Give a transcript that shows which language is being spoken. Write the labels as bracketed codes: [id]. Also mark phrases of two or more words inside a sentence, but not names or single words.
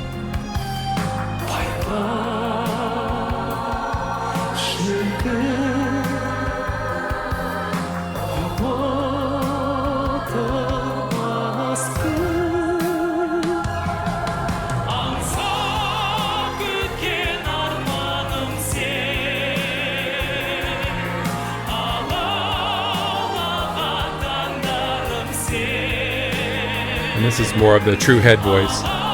[kk] Пай-пай шіркін ұмытылмас күн. Аңсап күткен арманым сен, алаулаған таңдарым сен. [en] And this is more of the true head voice.